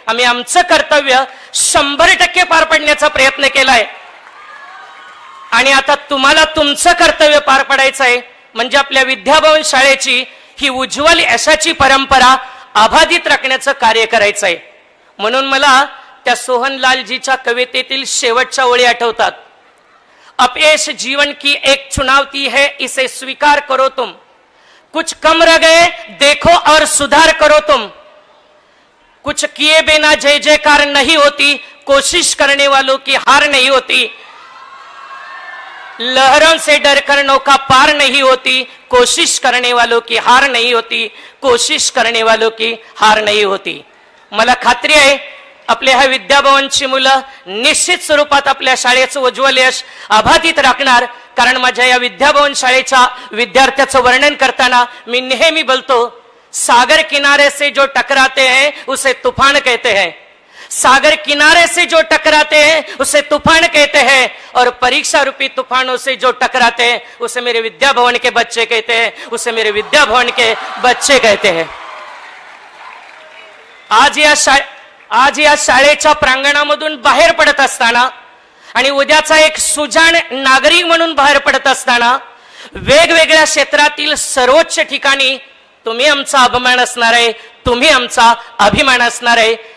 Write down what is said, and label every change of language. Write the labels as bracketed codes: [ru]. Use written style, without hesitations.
[mr] आम्ही आमचं कर्तव्य 100% पार पाडण्याचा प्रयत्न केलाय आणि आता तुम्हाला तुमचं कर्तव्य पार पाडायचं आहे. म्हणजे आपल्या विद्याभवन शाळेची ही उज्ज्वल यशाची परंपरा अबाधित राखण्याचं कार्य करायचं आहे. म्हणून मला त्या सोहनलालजीच्या कवितेतील शेवटच्या ओळी आठवतात. [hi] अपयश जीवन की एक चुनौती है, इसे स्वीकार करो तुम, कुछ कम रह गए देखो और सुधार करो तुम, कुछ किए बिना जय जयकार नहीं होती, कोशिश करने वालों की हार नहीं होती, लहरों से डरकर नौका पार नहीं होती, कोशिश करने वालों की हार नहीं होती, कोशिश करने वालों की हार नहीं होती. [mr] मला खात्री आहे आपल्या ह्या विद्याभवनची मुलं निश्चित स्वरूपात आपल्या शाळेचं उज्ज्वल यश अबाधित राखणार. कारण माझ्या या विद्याभवन शाळेच्या विद्यार्थ्याचं वर्णन करताना मी नेहमी बोलतो, [hi] सागर किनारे से जो टकराते हैं उसे तूफान कहते हैं, सागर किनारे से जो टकराते हैं उसे तूफान कहते हैं, और परीक्षा रूपी तूफानों से जो टकराते हैं उसे मेरे विद्याभवन के बच्चे कहते हैं, उसे मेरे विद्याभवन के बच्चे कहते हैं. [mr] आज या शाळेच्या प्रांगणामधून बाहेर पडत असताना आणि उद्याचा एक सुजाण नागरिक म्हणून बाहेर पडत असताना वेगवेगळ्या क्षेत्रातील सर्वोच्च ठिकाणी तुम्ही आमचा अभिमान असणार आहे, तुम्ही आमचा अभिमान असणार आहे.